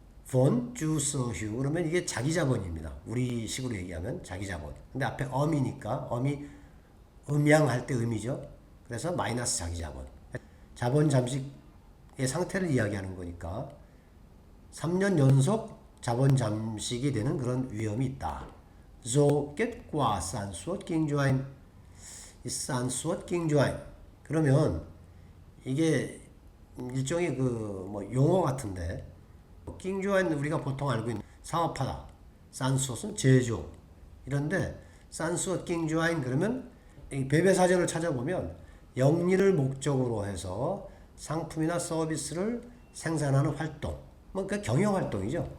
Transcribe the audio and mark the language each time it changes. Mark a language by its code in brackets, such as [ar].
[ko] 본 주서휴 그러면 이게 자기 자본입니다. 우리 식으로 얘기하면 자기 자본. 근데 앞에 엄이니까 엄이 음양할 때 음이죠. 그래서 마이너스 자기 자본. 자본 잠식의 상태를 이야기하는 거니까 3년 연속 자본 잠식이 되는 그런 위험이 있다. [vi] do kết quả sản xuất kinh doanh. sản xuất kinh doanh [ko] 그러면 이게 일종의 그 뭐 용어 같은데 kinh doanh 우리가 보통 알고 있는 사업하다. 산수는 제조 이런데 산수 kinh doanh 그러면 이 배배사전을 찾아보면 영리를 목적으로 해서 상품이나 서비스를 생산하는 활동 뭐 그 경영활동이죠.